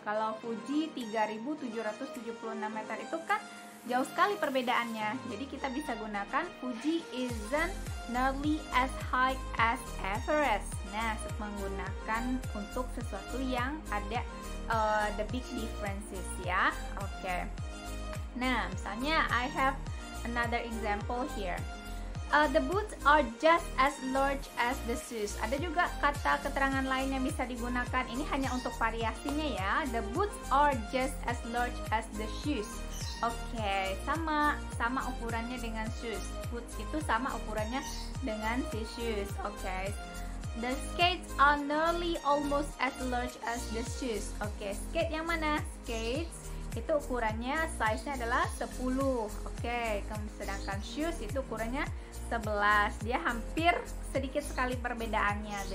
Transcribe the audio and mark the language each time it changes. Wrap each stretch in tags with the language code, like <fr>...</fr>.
<id>Kalau Fuji 3.776 meter. Itu kan jauh sekali perbedaannya. Jadi kita bisa gunakan</id> <en>Fuji isn't nearly as high as Everest.</en> <id>Nah, menggunakan untuk sesuatu yang ada</id> <en>the big differences</en> <id>ya. Oke. Nah, misalnya</id> <en>I have another example here. The boots are just as large as the shoes.</en> <id>Ada juga kata keterangan lain yang bisa digunakan. Ini hanya untuk variasinya ya.</id> <en>The boots are just as large as the shoes.</en> <id>Oke, sama ukurannya dengan shoes. Boots itu sama ukurannya dengan si shoes. Oke.</id> <en>The skates are nearly almost as large as the shoes.</en> <id>Oke, skate yang mana? Skates itu ukurannya, size-nya adalah 10. Oke, sedangkan shoes itu ukurannya 11. Dia hampir sedikit sekali perbedaannya.</id>